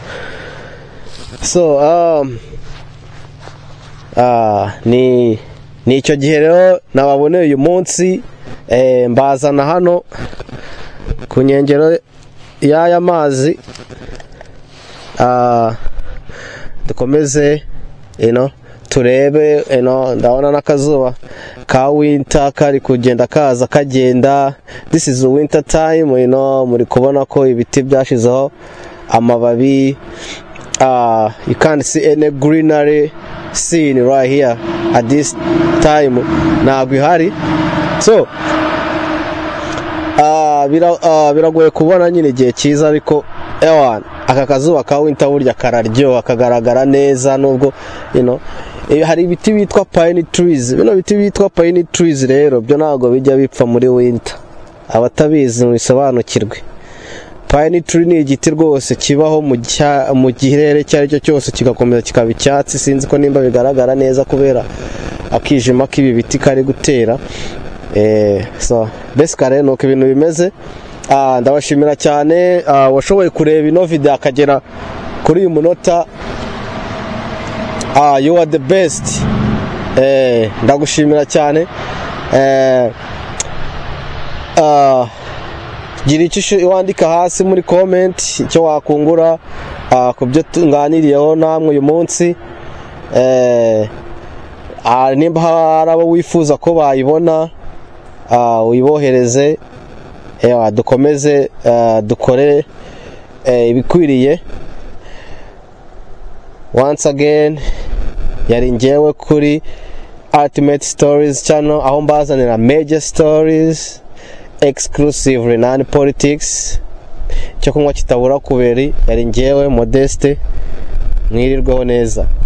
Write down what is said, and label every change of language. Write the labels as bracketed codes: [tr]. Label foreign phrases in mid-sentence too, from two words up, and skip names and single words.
[rw] So ni icyo gihe rero nababoneye uyu munsi, mbazana hano ku nkengero y'aya mazi, dukomeze turebe. Ndabona n'akazuba ka winter kari kugenda kaza kagenda. [en] This is winter time, [rw] muri kubona ko ibiti byashizeho amababi. [en] You can't see any greenery scene right here at this time, [rw] ntabwo ihari. So biragoye kubona nyine igihe cyiza, ariko aka kazuba ka winter burya kararyoha, kagaragara neza, nubwo hari ibiti bitwa [en] pine trees. [rw] Bino biti bitwa [en] pine trees [rw] rero byo ntabwo bijya bipfa muri winter, abatabizi mubisobanukirwe. [en] Pine tree [rw] ni igiti rwose kibaho mu kirere cyari cyo cyose kigakomeza kikaba icyatsi. Sinzi ko nimba bigaragara neza kubera akijima k'ibi biti kari gutera. [en] So basically [rw] nuko ibintu bimeze. Ndabashimira cyane washoboye kureba ino video akagera kuri uyu munota. [en] You are the best. [rw] Ndagushimira cyane. Gira icyo wandika hasi muri comment icyo wakungura ku byo tunganiriyeho namwe uyu munsi. Nimba hari abo wifuza ko bayibona uyibohereze, dukomeze dukore ibikwiriye. [en] Once again [rw] yari njyewe kuri Ultimate Stories channel, aho mbazanira [en] major stories exclusively non politics. [rw] Cyo kunywa kitabura kuberi. Yari njyewe Modeste, mwirirweho neza.